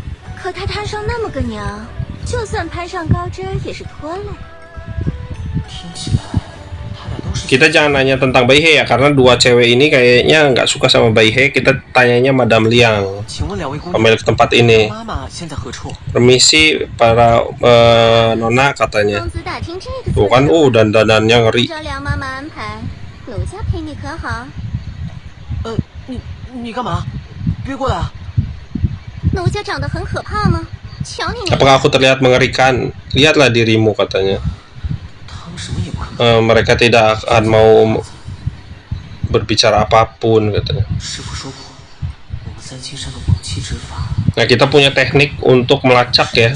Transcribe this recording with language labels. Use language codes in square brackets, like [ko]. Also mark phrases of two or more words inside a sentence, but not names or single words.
[id] Kita jangan nanya tentang Baihe ya, karena dua cewek ini kayaknya nggak suka sama Baihe. Kita tanyanya Madame Liang, pemilik tempat ini. Permisi para nona katanya. Tuh kan, dandanannya ngeri. [zh] 你干嘛？别过来啊！ [id] Apakah aku terlihat mengerikan? Lihatlah dirimu katanya. Mereka tidak akan mau berbicara apapun katanya. Nah, kita punya teknik untuk melacak ya.